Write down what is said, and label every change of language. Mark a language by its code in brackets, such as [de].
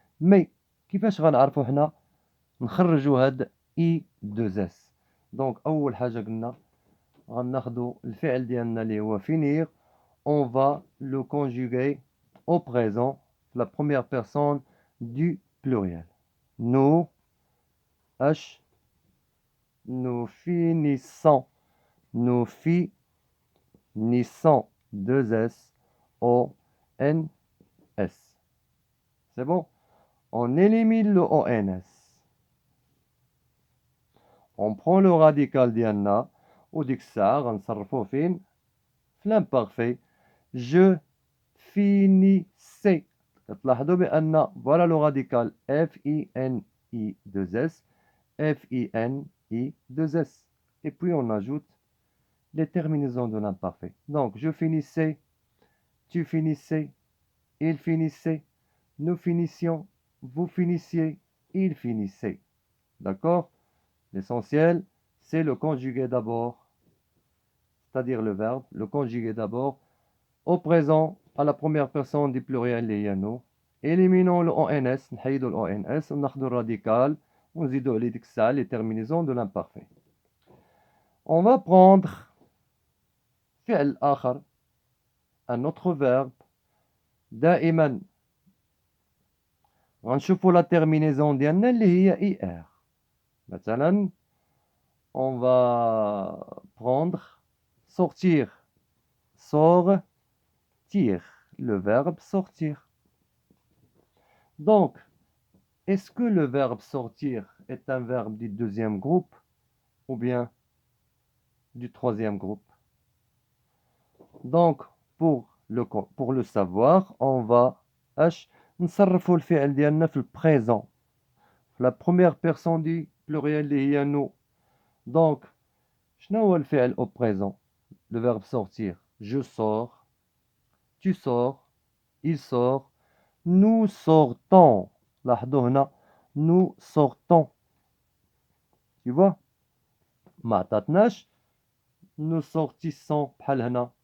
[ar] Mais كيفاش غنعرفوا حنا نخرجوا هاد I2S. Donc أول حاجة قلنا غناخدو الفعل ديالنا اللي هو finir. [fr] On va le conjuguer au présent, la première personne du pluriel. Nous, H, nous finissons, nous finissons, 2S, O, N, S. C'est bon? On élimine le ONS. On prend le radical ديالنا وديك الساعة غنصرفوه فين؟ في l'imparfait. Je finissais. [ar] تلاحظوا بأن [fr] voilà le radical F-I-N-I-2-S, F-I-N-I-2-S. Et puis on ajoute les terminaisons de l'imparfait. Donc je finissais, tu finissais, il finissait, nous finissions, vous finissiez, il finissait. D'accord? L'essentiel, c'est le conjugué d'abord, c'est-à-dire le verbe, le conjugué d'abord au présent à la première personne du pluriel [ar] اللي هي [fr] nous. Éliminons le ONS, [ar] نحيدو ال ONS وناخدو الراديكال ونزيدو عليه ديك الساعة [fr] les terminaisons de l'imparfait. On va prendre [ar] فعل آخر, [fr] un autre verbe. [ar] دائما غنشوفو [fr] la terminaison [ar] ديالنا اللي هي IR. مثلا [fr] on va prendre sortir, sortir, le verbe sortir. Donc, est-ce que le verbe sortir est un verbe du deuxième groupe ou bien du troisième groupe? Donc, pour le savoir, on va [ar] نصرفوا الفعل ديالنا في البريزون في لا بروميير بيرسون دي بلوريال اللي هي نو. دونك شنو هو الفعل [fr] au présent؟ le verbe sortir. Je sors, tu sors, il sort, nous sortons. [ar] لاحظوا هنا [fr] nous sortons. Tu vois؟ [ar] ما عطاتناش [fr] nous sortissons [ar] بحال هنا.